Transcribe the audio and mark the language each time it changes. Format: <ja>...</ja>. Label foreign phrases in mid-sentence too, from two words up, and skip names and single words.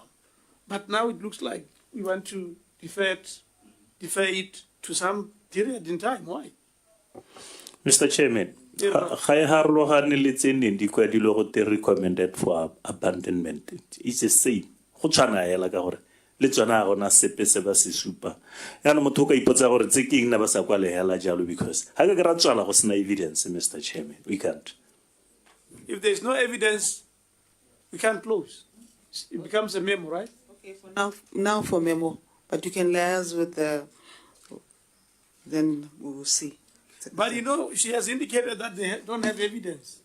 <en>But now it looks like we want to defer it to some period in time. Why? Mr. Chairman, recommended for abandonment. It's the same.</en> <tn>le tsona ga gona sepe se ba se supa yaanong motho o ka ipotsa gore tse ke eng na ba sa kwa legela jalo because ga ka ke ra tswala go sena</tn> <en>evidence, Mr. Chairman, we can't. If there's no evidence, we can't close. It becomes a memo, right? Okay, for now for memo, but you can liaise with the, then we will see. But you know, she has indicated that they don't have evidence.</en>